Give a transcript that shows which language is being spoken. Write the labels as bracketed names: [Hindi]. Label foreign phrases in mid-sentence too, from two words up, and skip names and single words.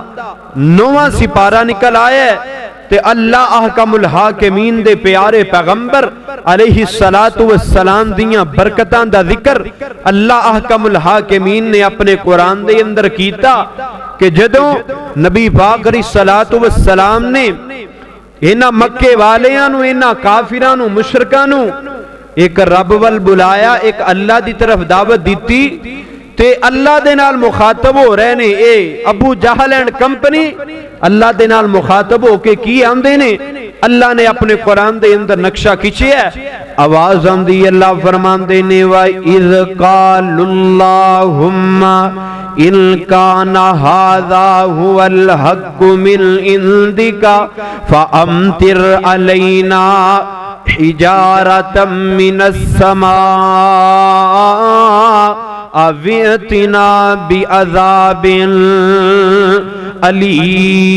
[Punjabi] 9واں سپارہ نکل آیا ہے تے اللہ [Arabic] أحكم الحاكمين [Punjabi] دے پیارے پیغمبر [Arabic] عليه الصلاة والسلام [Punjabi] دیاں برکتاں دا ذکر اللہ [Arabic] أحكم الحاكمين [Punjabi] نے اپنے قرآن دے اندر کیتا کہ جدوں نبی پاک [Arabic] عليه الصلاة والسلام [Punjabi] نے انہاں مکے والیاں نوں، انہاں کافراں نوں، مشرکاں نوں اک رب ول بلایا، اک اللہ دی طرف دعوت دی تے اللہ دے نال مخاطب ہو رہے نے. اے ابو جہل [English] and company [Punjabi] اللہ دے نال مخاطب ہو کے کی آندے نے. اللہ نے اپنے قرآن دے اندر نقشہ کھچیا، آواز آندی، اللہ فرماندے نے [Arabic] وإذ قالوا اللهم إن كان هذا هو الحق من عندك فأمطر علينا حجارة من السماء أو ائتنا بعذاب أليم.